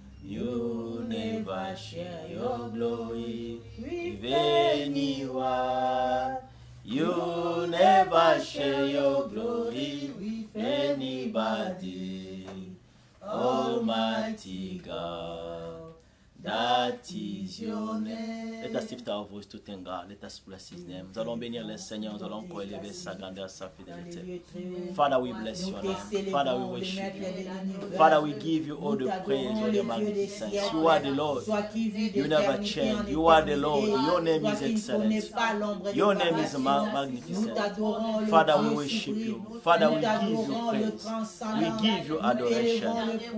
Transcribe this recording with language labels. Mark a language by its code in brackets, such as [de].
[en] You never share your glory with anyone. You never share your glory with anybody. Almighty God, that is your name. Let us lift our voice to thank God. Let us bless His name. [fr] Nous allons bénir le Seigneur. Nous allons encore élever sa grandeur, sa fidélité. [en] Father, we bless your name. Father, we worship you. Father, we give you all the praise, all the magnificence. You are the Lord. You never change. You are the Lord. Your name is excellent. Your name is magnificent. Father, we worship you. Father, we give you praise. We give you adoration.